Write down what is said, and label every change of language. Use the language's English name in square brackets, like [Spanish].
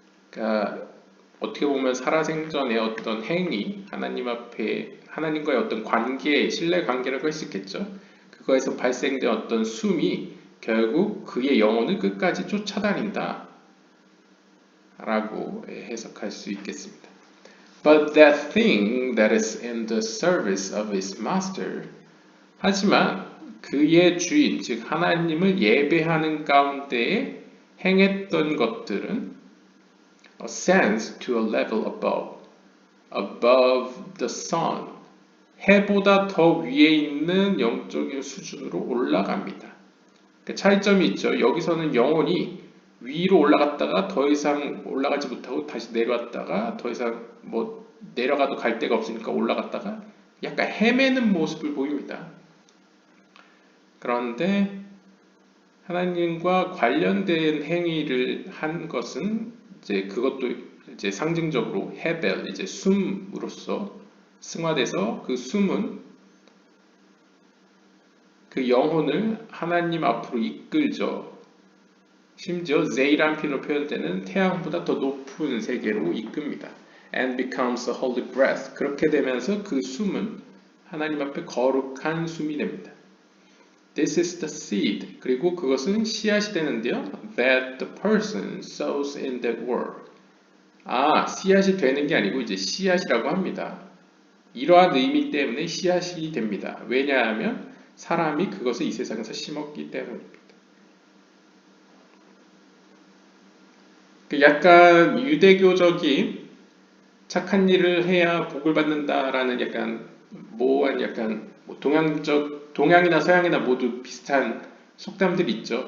[Korean] 그러니까 어떻게 보면 살아생전의 어떤 행위 하나님 앞에 하나님과의 어떤 관계 신뢰 관계라고 할 수 있겠죠. 그거에서 발생된 어떤 숨이 결국 그의 영혼을 끝까지 쫓아다닌다 라고 해석할 수 있겠습니다. [English] But that thing that is in the service of his master [Korean] 하지만 그의 주인 즉 하나님을 예배하는 가운데에 행했던 것들은 [English] ascends to a level above the sun [Korean] 해보다 더 위에 있는 영적인 수준으로 올라갑니다. 그러니까 차이점이 있죠. 여기서는 영혼이 위로 올라갔다가 더 이상 올라가지 못하고 다시 내려왔다가 더 이상 뭐 내려가도 갈 데가 없으니까 올라갔다가 약간 헤매는 모습을 보입니다. 그런데 하나님과 관련된 행위를 한 것은 이제 그것도 이제 상징적으로 헤벨 이제 숨으로써 승화돼서 그 숨은 그 영혼을 하나님 앞으로 이끌죠. 심지어 제이란필로 표현되는 태양보다 더 높은 세계로 이끕니다. [English] And becomes a holy breath. [Korean] 그렇게 되면서 그 숨은 하나님 앞에 거룩한 숨이 됩니다. [English] This is the seed. [Korean] 그리고 그것은 씨앗이 되는데요. [English] That the person sows in that world. [Korean] 씨앗이 되는 게 아니고 이제 씨앗이라고 합니다. 이러한 의미 때문에 씨앗이 됩니다. 왜냐하면 사람이 그것을 이 세상에서 심었기 때문입니다. 약간 유대교적인 착한 일을 해야 복을 받는다라는 약간 모호한 약간 동양이나 서양이나 모두 비슷한 속담들이 있죠.